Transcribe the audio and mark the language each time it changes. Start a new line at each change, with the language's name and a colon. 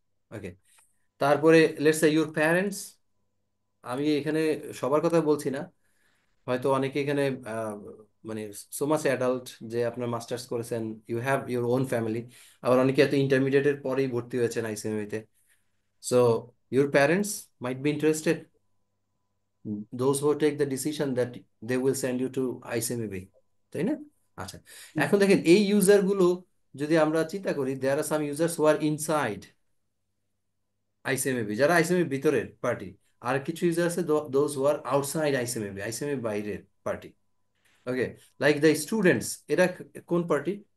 Bangla: ওকে, তারপরে
English: Let's say your parents.
Bangla: আমি এখানে সবার কথা বলছি না, হয়তো অনেকে এখানে মানে সো মাচ অ্যাডাল্ট যে আপনার মাস্টার্স করেছেন,
English: you have your own family,
Bangla: আবার অনেকে এত ইন্টারমিডিয়েটের পরেই ভর্তি হয়েছেন আইসিএমএবিতে।
English: So your parents might be interested, those who take the decision that they will send you to ICMB, তাই না?
Bangla: আচ্ছা, এখন দেখেন এই ইউজার গুলো যদি আমরা চিন্তা করি,
English: there are some users who are inside ICMB,
Bangla: যারা ICMB ভিতরের পার্টি, আর কিছু ইউজার আছে
English: those who are outside ICMB
Bangla: বাইরের party. Okay, like the students, এরা কোন পার্টি?